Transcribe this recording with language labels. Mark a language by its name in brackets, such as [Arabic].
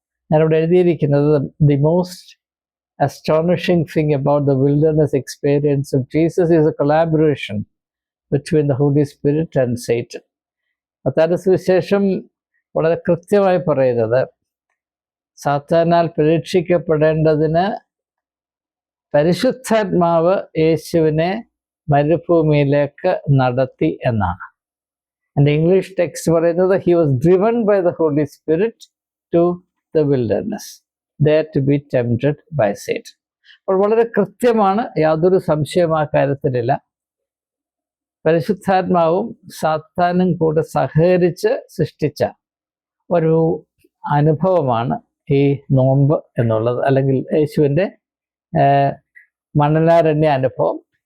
[Malayalam] ഞാനിവിടെ എഴുതിയിരിക്കുന്നത്, [English] The most astonishing thing about the wilderness experience of Jesus is a collaboration between the Holy Spirit and Satan. [Malayalam] മത്തായിയുടെ സുവിശേഷം വളരെ കൃത്യമായി പറയുന്നത്, സാത്താനാൽ പരീക്ഷിക്കപ്പെടേണ്ടതിന് പരിശുദ്ധാത്മാവ് യേശുവിനെ മരുഭൂമിയിലേക്ക് നടത്തി എന്നാണ്. എൻ്റെ ഇംഗ്ലീഷ് ടെക്സ്റ്റ് പറയുന്നത്, [English] he was driven by the Holy Spirit to the wilderness, there to be tempted by Satan. [Malayalam] അപ്പോൾ വളരെ കൃത്യമാണ്, യാതൊരു സംശയം ആ കാര്യത്തിലില്ല. പരിശുദ്ധാത്മാവും സാത്താനും കൂടെ സഹകരിച്ച് സൃഷ്ടിച്ച ഒരു അനുഭവമാണ് ഈ നോമ്പ് എന്നുള്ളത്, അല്ലെങ്കിൽ യേശുവിൻ്റെ മണലാരണ്യ അനുഭവം.